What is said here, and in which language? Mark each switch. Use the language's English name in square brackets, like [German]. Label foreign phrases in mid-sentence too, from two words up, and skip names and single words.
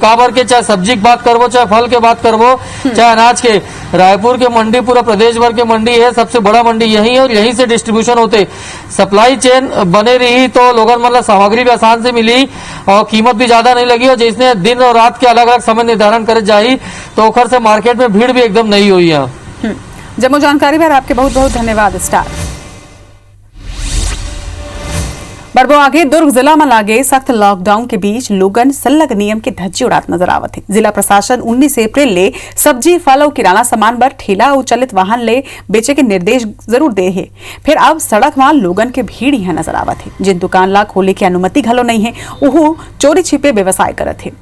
[Chhattisgarhi] काबर के चाहे सब्जी की बात करबो, चाहे फल के बात करबो, चाहे अनाज के, रायपुर के मंडी पूरा प्रदेश भर के मंडी है, सबसे बड़ा मंडी यही है और यहीं से डिस्ट्रीब्यूशन होते। [English] supply chain [Chhattisgarhi] बने रही तो लोगन मतलब सामग्री भी आसान से मिली और कीमत भी ज्यादा नहीं लगी, और जिसने दिन और रात के अलग अलग समय निर्धारण करे जाही तो ओखर से मार्केट में भीड़ भी एकदम नहीं हुई है। जम्मू जानकारी पर आपके बहुत बहुत धन्यवाद स्टार। बढ़बो आगे, दुर्ग जिला में लागे सख्त लॉकडाउन के बीच लोगन सल्लग नियम के धज्जी उड़ात नजर आवत है। जिला प्रशासन 19 अप्रैल ले सब्जी, फल और किराना सामान पर ठेला और चलित वाहन ले बेचे के निर्देश जरूर दे है। फिर अब सड़क में लोगन के भीड़ यहाँ नजर आवत है। जिन दुकान ला खोले की अनुमति घलो नहीं है, वो चोरी छिपे व्यवसाय करत है।